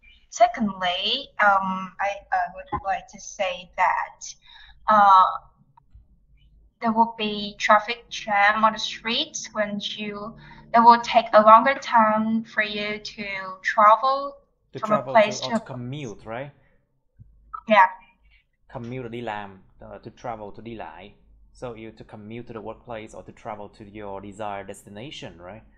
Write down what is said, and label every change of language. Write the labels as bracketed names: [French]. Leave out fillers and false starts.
[English] Secondly, I would like to say that uh, there will be traffic jam on the streets it will take a longer time for you to travel To from a travel place to to a commute, right? yeah. [Vietnamese] Commute là đi làm, [English] to travel to [Vietnamese] đi lại. [English] So you to commute to the workplace or to travel to your desired destination, right?